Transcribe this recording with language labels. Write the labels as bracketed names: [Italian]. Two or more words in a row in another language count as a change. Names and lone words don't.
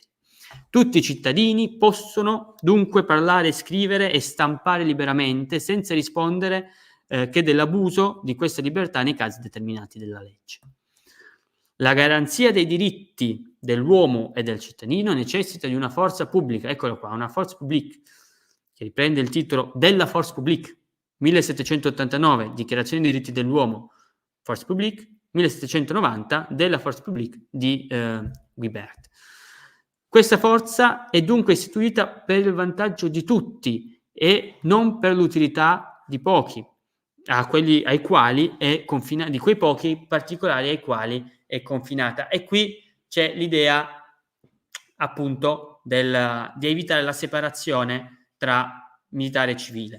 [Italian] Tutti i cittadini possono dunque parlare, scrivere e stampare liberamente senza rispondere che dell'abuso di questa libertà nei casi determinati dalla legge. La garanzia dei diritti dell'uomo e del cittadino necessita di una forza pubblica, eccolo qua, una [French] force publique, [Italian] che riprende il titolo della [French] force publique, [Italian] 1789, Dichiarazione dei diritti dell'uomo, [French] force publique, 1790, della force publique di Guibert. [Italian] Questa forza è dunque istituita per il vantaggio di tutti e non per l'utilità di pochi, ai quali è confinata, di quei pochi particolari ai quali è confinata. E qui c'è l'idea appunto di evitare la separazione tra militare e civile.